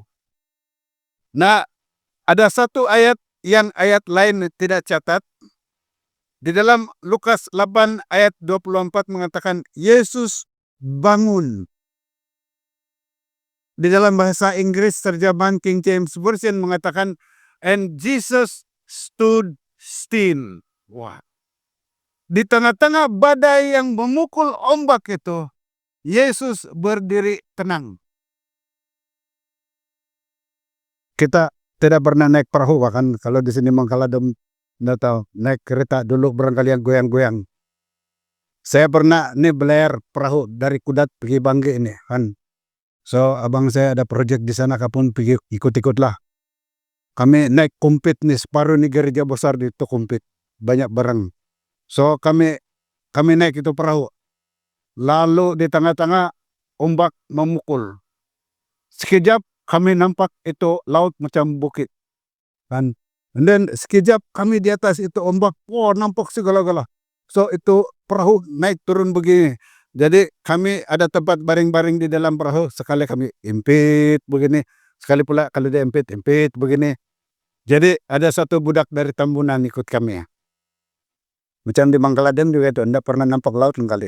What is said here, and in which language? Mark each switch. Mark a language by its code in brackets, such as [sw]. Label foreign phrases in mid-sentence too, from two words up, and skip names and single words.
[ms] Nah, ada satu ayat yang ayat lain tidak catat. Di dalam Lukas 8 ayat 24 mengatakan Yesus bangun. Di dalam bahasa Inggris terjemahan King James Version mengatakan [en] and Jesus stood still. [ms] Wah. Di tengah-tengah badai yang memukul ombak itu, Yesus berdiri tenang. Kita tidak pernah naik perahu, bahkan kalau di sini Mangkaladom, nggak tahu, naik kereta dulu barangkali yang goyang-goyang. Saya pernah nih belayar perahu dari Kudat pergi Bangge ini kan. So abang saya ada project di sana, kapun pergi ikut-ikut lah. Kami naik kumpit nih, separuh nih gereja besar di itu kumpit, banyak barang. So kami naik itu perahu. Lalu di tengah-tengah ombak memukul. Sekejap kami nampak itu laut macam bukit. Kan? [en] And then [ms] sekejap kami di atas itu ombak, nampak segala-gala. So itu perahu naik turun begini. Jadi kami ada tempat baring-baring di dalam perahu. Sekali kami impit begini. Sekali pula kalau dia impit begini. Jadi ada satu budak dari Tambunan ikut kami ya. Macam di Mangkaladom juga itu, anda pernah nampak laut kali.